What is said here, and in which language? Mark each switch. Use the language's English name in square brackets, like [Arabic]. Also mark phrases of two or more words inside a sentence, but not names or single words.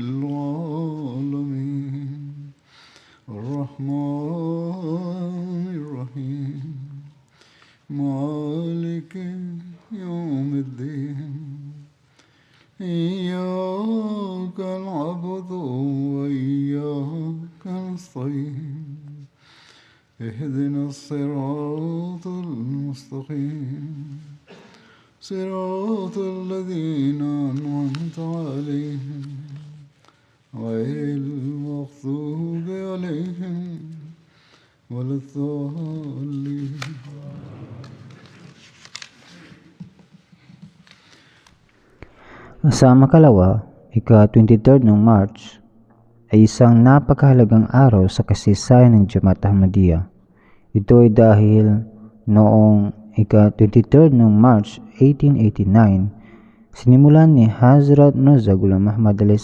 [Arabic] العالمين الرحمن الرحيم مالك يوم الدين إياك نعبد وإياك نستعين اهدنا الصراط المستقيم صراط الذين أنعمت عليهم غير المغضوب عليهم ولا الضالين. [Filipino] Sa makalawa, ika-23 ng March, ay isang napakahalagang araw sa kasaysayan ng Jamaat Ahmadiyya. Ito ay dahil noong ika-23 ng March 1889, sinimulan ni Hazrat Mirza Ghulam Ahmad a.s.